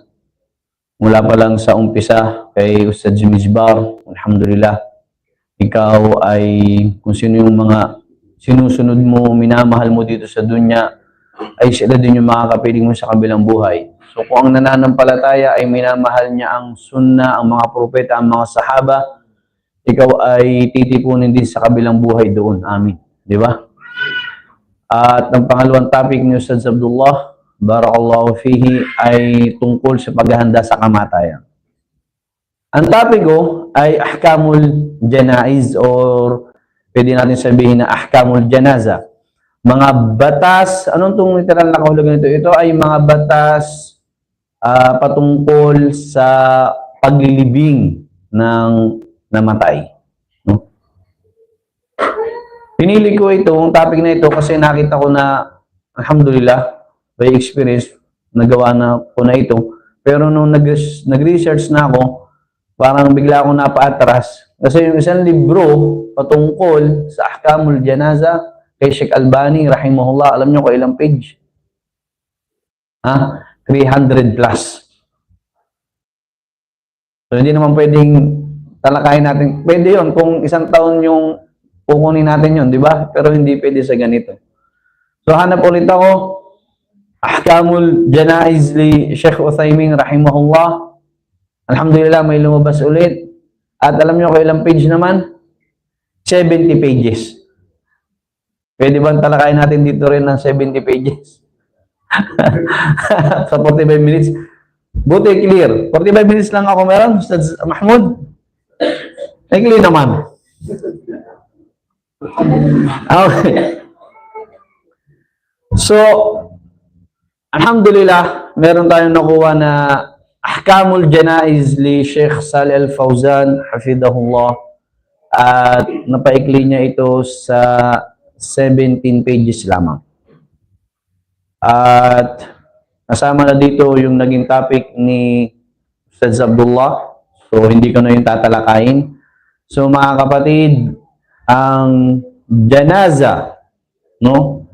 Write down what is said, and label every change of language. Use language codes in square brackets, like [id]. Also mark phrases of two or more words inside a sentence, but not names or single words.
[tl] Mula pa lang sa umpisa kay Ustad Jimizbar, alhamdulillah, ikaw ay kung sino yung mga sinusunod mo, minamahal mo dito sa dunya, ay sila din yung makakapiling mo sa kabilang buhay. So kung ang nananampalataya ay minamahal niya ang sunna, ang mga propeta, ang mga sahaba, ikaw ay titipunin din sa kabilang buhay doon. Amin. Di ba? At ang pangalawang topic ni Ustad Abdullah, [ar] بارك الله فيه, [tl] ay tungkol sa paghahanda sa kamatayan. Ang topic ko ay [ar] أحكام الجنائز [tl] or pwede natin sabihin na [ar] أحكام الجنازة. [tl] Mga batas, anong itong literal na kahulugan nito? Ito ay mga batas patungkol sa paglilibing ng namatay. No? Pinili ko itong topic na ito kasi nakita ko na, alhamdulillah, [en] by experience, [tl] nagawa na ko na ito. Pero nung nag-research na ako, parang bigla akong napaatras. Kasi yung isang libro patungkol sa [ar] أحكام الجنازة [tl] kay Sheikh Albani, rahimahullah, alam nyo ko ilang page? 300 plus. So, hindi naman pwedeng talakayin natin. Pwede yon kung isang taon yung kukunin natin yon, di ba? Pero hindi pwede sa ganito. So, hanap ulit ako. [ar] أحكام الجنائز للشيخ عثيمين رحمه الله. [tl] Alhamdulillah, may lumabas ulit. At alam nyo ko ilang page naman? 70 pages. Pwede ba talakayin natin dito rin ng 70 pages? Sa 45 minutes. Buti, clear. 45 minutes lang ako meron, Ustaz Mahmud. Ay, clear naman. Okay. So, alhamdulillah, meron tayong nakuha na [ar] أحكام الجنائز للشيخ صالح الفوزان حفظه الله. [tl] At napaikli niya ito sa 17 pages lamang. At kasama na dito yung naging topic ni Ustaz Abdullah. So, hindi ko na yung tatalakayin. So, mga kapatid, ang janaza, no?